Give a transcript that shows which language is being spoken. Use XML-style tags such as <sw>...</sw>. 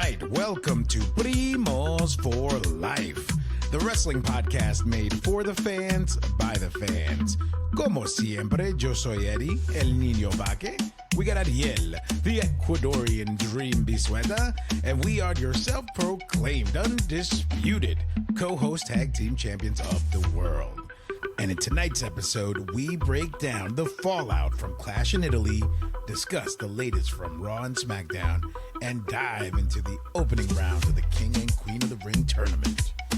<en>Welcome to Primos for Life, the wrestling podcast made for the fans, by the fans.</en> <es>Como siempre, yo soy Eddie, el niño vaque.</es> <en>We got Ariel, the Ecuadorian dream bisueta, and we are your self-proclaimed, undisputed co-host tag team champions of the world. And in tonight's episode, we break down the fallout from Clash in Italy, discuss the latest from Raw and Smackdown, and dive into the opening round of the King and Queen of the Ring tournament.</en>